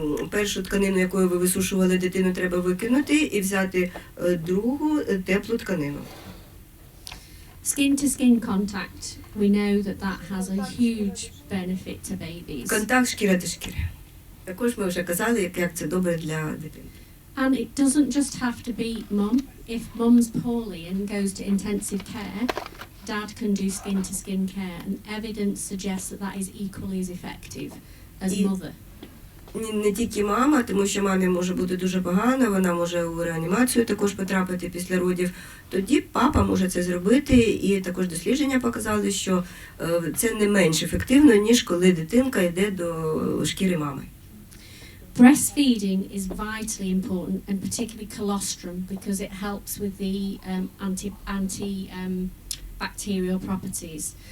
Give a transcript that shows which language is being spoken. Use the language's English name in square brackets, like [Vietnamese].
[Ukrainian] Першу тканину, якою ви висушували дитину, треба викинути і взяти другу теплу тканину. [English] Skin-to-skin contact. We know that has a huge benefit to babies. [Ukrainian] Контакт шкіра до шкіри. Також ми вже казали, як це добре для дитини. [English] And it doesn't just have to be mum. If mum's poorly and goes to intensive care, dad can do skin-to-skin care, and evidence suggests that is equally as effective as mother. [Ukrainian] Не тільки мама, тому що мамі може бути дуже погано, вона може у реанімацію також потрапити після родів. Тоді папа може це зробити, і також дослідження показали, що це не менш ефективно, ніж коли дитинка йде до шкіри мами. [English] Breastfeeding is vitally important, and particularly colostrum, because it helps with the antibacterial properties.